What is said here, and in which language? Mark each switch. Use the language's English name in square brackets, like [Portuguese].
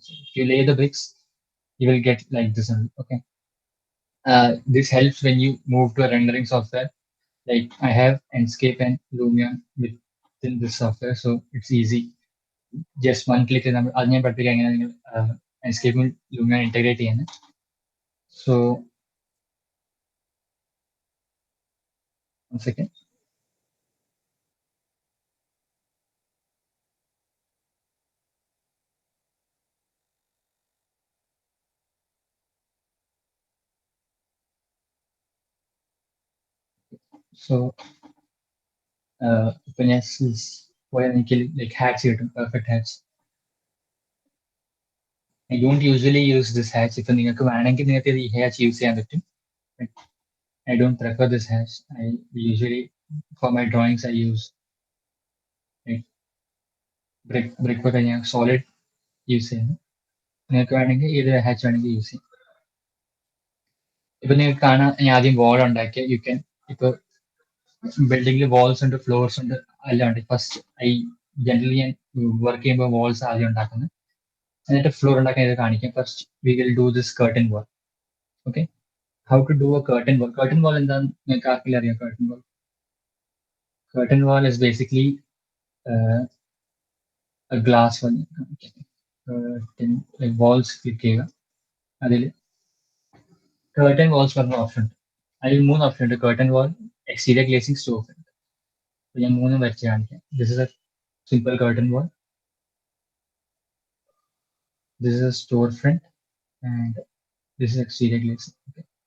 [English] So if you lay the bricks, you will get like this only. Okay. This helps when you move to a rendering software. Like I have Enscape and Lumia within this software, so it's easy. Just one click [Malayalam] നമ്മൾ അത് ഞാൻ പഠിപ്പിക്കാം എങ്ങനെ നിങ്ങൾ Enscape Lumia integrate ചെയ്യുന്നത്. [English] So one second. [Malayalam] So ഇപ്പൊ ഞാൻ പോയാൽ എനിക്ക് like hats കിട്ടും, [English] perfect hats. I don't usually use this hatch. [Malayalam] If നിങ്ങൾക്ക് വേണമെങ്കിൽ നിങ്ങൾക്ക് ഈ hatch യൂസ് ചെയ്യാൻ പറ്റും. [English] But I don't prefer this hatch. I usually for my drawings I use like brick work [Malayalam] ഞാൻ solid യൂസ് ചെയ്യുന്നു. നിങ്ങൾക്ക് വേണമെങ്കിൽ ഏത് hatch വേണമെങ്കിൽ യൂസ് ചെയ്യാം. ഇപ്പൊ നിങ്ങൾക്ക് കാണാൻ ഞാൻ ആദ്യം wall ഉണ്ടാക്കിയ [English] you can [Malayalam] ഇപ്പൊ ബിൽഡിംഗിൽ walls ഉണ്ട്, floors ഉണ്ട്, എല്ലാം ഉണ്ട്. ഫസ്റ്റ് ജനറലി ഞാൻ വർക്ക് ചെയ്യുമ്പോൾ walls ആദ്യം ഉണ്ടാക്കുന്നത്, എന്നിട്ട് ഫ്ലോർ ഉണ്ടാക്കാൻ ഇത് കാണിക്കാം. [English] First we will do this curtain wall. Okay. How to do a curtain wall? [Malayalam] Curtain wall എന്താന്ന് നിങ്ങൾക്ക് ആർക്കെങ്കിലും അറിയാം? [English] Curtain wall is basically a glass wall. Curtain like walls [Malayalam] click ചെയ്യുക. അതിൽ curtain walls പറഞ്ഞ ഓപ്ഷൻ ഉണ്ട്. അതിൽ മൂന്ന് ഓപ്ഷൻ ഉണ്ട്: curtain wall, exterior glazing, store front. ഞാൻ മൂന്നും വരച്ച് കാണിക്കാം. [English] This is a simple curtain wall. This is a store front and this is exterior glazing. Okay.